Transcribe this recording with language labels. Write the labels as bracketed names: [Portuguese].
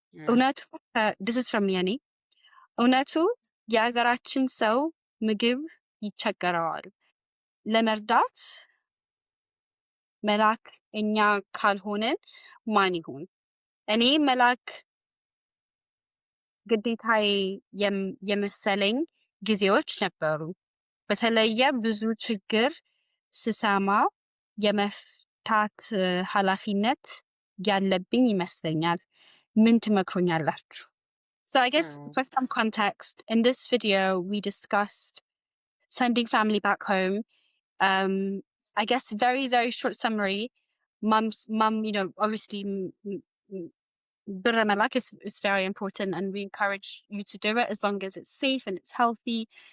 [English] እውነቱ, this is from Yanni. እውነቱ [Amharic] የሀገራችን ሰው ምግብ ይቸገረዋል። ለመርዳት መላክ እኛ ካልሆነን ማን ይሁን? እኔ መላክ ግዴታዬ የመሰለኝ ጊዜዎች ነበሩ። በተለየ ብዙ ችግር ስሰማ የመፍታት ኃላፊነት ያለብኝ ይመስለኛል። ምን ትመክሩኛላችሁ? [English] So I guess for some context, in this video we discussed sending family back home. I guess very, very short summary. Mum, obviously birra malak is very important, and we encourage you to do it as long as it's safe and it's healthy.